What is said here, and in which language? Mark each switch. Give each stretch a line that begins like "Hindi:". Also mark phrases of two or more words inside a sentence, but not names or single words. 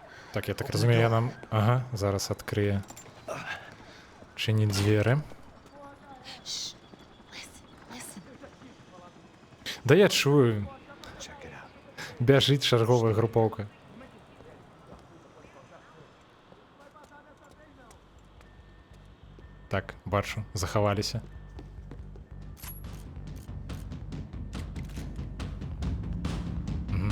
Belarusian: Так, я так разумею, я нам... Ага, зараз адкрые.
Russian: Чинить двери.
English: Shh. Listen, listen.
Belarusian: Да я чую.
English: Check it out.
Belarusian: Бяжить чарговая групоўка. Так, бачу, захаваліся. Мгм.